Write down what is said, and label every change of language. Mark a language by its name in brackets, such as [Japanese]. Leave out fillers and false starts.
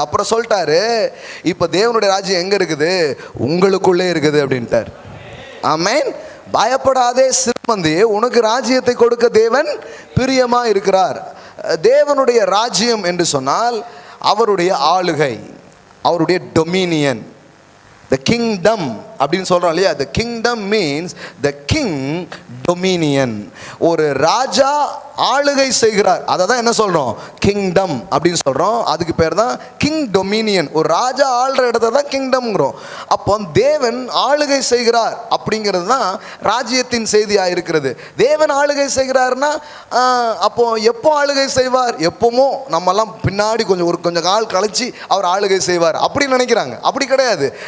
[Tamil] அப்புறம் சொல்லிட்டாரு, இப்போ தேவனுடைய ராஜ்யம் எங்கே இருக்குது, உங்களுக்குள்ளே இருக்குது அப்படின்ட்டார். ஆமென். பயப்படாதே சிறுமந்தியே, உனக்கு ராஜ்யத்தை கொடுக்க தேவன் பிரியமாக இருக்கிறார். தேவனுடைய ராஜ்யம் என்று சொன்னால் அவருடைய ஆளுகை, அவருடைய டொமினியன், the kingdom அப்படின்னு சொல்கிறோம் இல்லையா. [English] the kingdom means the king dominion. [Tamil] ஒரு ராஜா ஆளுகை செய்கிறார், அதை தான் என்ன சொல்கிறோம், கிங்டம் அப்படின்னு சொல்கிறோம். அதுக்கு பேர் தான் கிங் டொமினியன். ஒரு ராஜா ஆளுற இடத்த தான் கிங்டம்ங்கிறோம். அப்போ தேவன் ஆளுகை செய்கிறார் அப்படிங்கிறது தான் ராஜ்யத்தின் செய்தியாக இருக்கிறது. தேவன் ஆளுகை செய்கிறார்னா அப்போ எப்போ ஆளுகை செய்வார், எப்போமோ நம்மெல்லாம் பின்னாடி கொஞ்சம் கால் கழிச்சு அவர் ஆளுகை செய்வார் அப்படி நினைக்கிறாங்க. அப்படி கிடையாது.